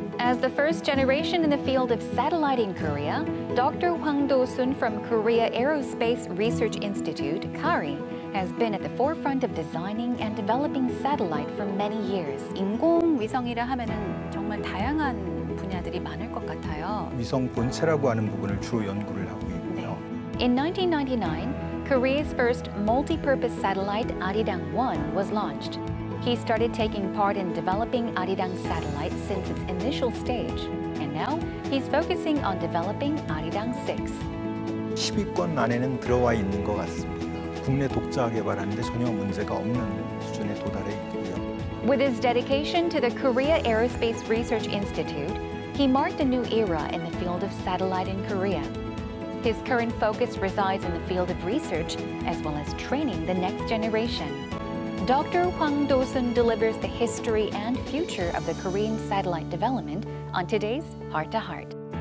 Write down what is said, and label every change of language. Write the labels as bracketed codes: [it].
[en] As the first generation in the field of satellite in Korea, Dr. Hwang Do-sun from Korea Aerospace Research Institute, KARI, has been at the forefront of designing and developing satellite for many years. [ko] 인공위성이라 하면은 정말 다양한 분야들이 많을 것 같아요. 위성 본체라고 하는 부분을 주로 연구를 하고 있고요. [en] In 1999, Korea's first multi-purpose satellite Arirang-1 was launched. He started taking part in developing Arirang satellite since its initial stage, and now he's focusing on developing Arirang-6. [ko] 10위권 안에는 들어와 있는 것 같습니다. 국내 독자 개발하는데 전혀 문제가 없는 수준에 도달해 있고요. [en] With his dedication to the Korea Aerospace Research Institute, he marked a new era in the field of satellite in Korea. His current focus resides in the field of research as well as training the next generation. Dr. Hwang Do-sun delivers the history and future of the Korean satellite development on today's Heart to Heart.